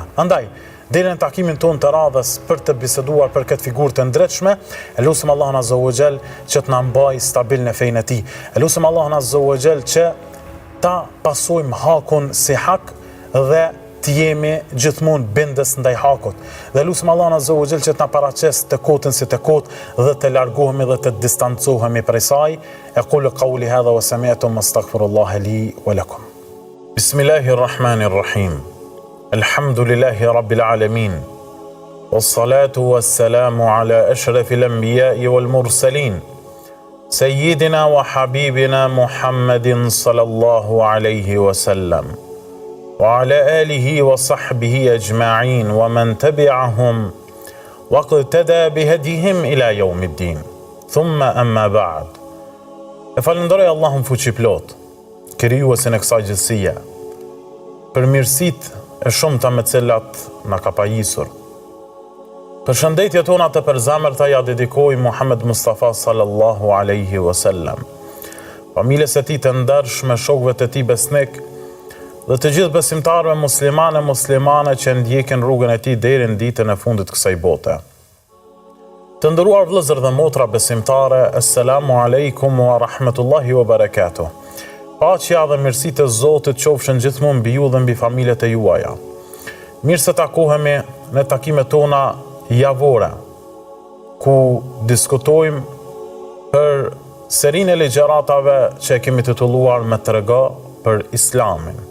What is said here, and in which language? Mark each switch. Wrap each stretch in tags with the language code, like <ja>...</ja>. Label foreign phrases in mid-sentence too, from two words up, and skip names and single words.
<sq>Andaj deri në takimin ton të radhës për të biseduar për këtë figurë të ndritshme, e lutem Allahun</sq> <ar>عز وجل</ar> <sq>që të na mbajë stabil në fenë e tij. E lutem Allahun</sq> <ar>عز وجل</ar> <sq>që ta pasojmë hakun si hak dhe të jemi gjithmonë bindës ndaj hakut. Dhe lutem Allahun</sq> <ar>عز وجل</ar> <sq>që të na paraqes të kotën si të kotë dhe të largohemi dhe të distancohemi prej saj.</sq> <ar>أقول قولي هذا وسمعت أستغفر الله لي ولكم. بسم الله الرحمن الرحيم الحمد لله رب العالمين. والصلاة والسلام على أشرف الأنبياء والمرسلين. سيدنا وحبيبنا محمد صلى الله عليه وسلم. وعلى آله وصحبه أجمعين ومن تبعهم واقتدى بهديهم إلى يوم الدين. ثم أما بعد.</ar> <sq>E falenderoj Allahun fuqiplot, krijuesin e kësaj gjithësie, për mirësitë e shumta me cilat na ka pajisur. Përshëndetje tona të përzemërta ja dedikoj Muhammed Mustafa</sq> <ar>صلى الله عليه وسلم,</ar> <sq>familjes së tij të ndershme, shokëve të tij besnik dhe të gjithë besimtarëve muslimane që ndjekin rrugën e tij deri në ditën e fundit të kësaj bote. Të nderuar vëllezër dhe motra besimtare,</sq> <ar>السلام عليكم ورحمة الله وبركاته.</ar> <sq>Paqja dhe mirësitë e Zotit qofshin gjithmonë mbi ju dhe mbi familjet e juaja. Mirë se takohemi në takimet tona javore, ku diskutojmë për serinë e ligjëratave që kemi titulluar Me trego për Islamin,</sq>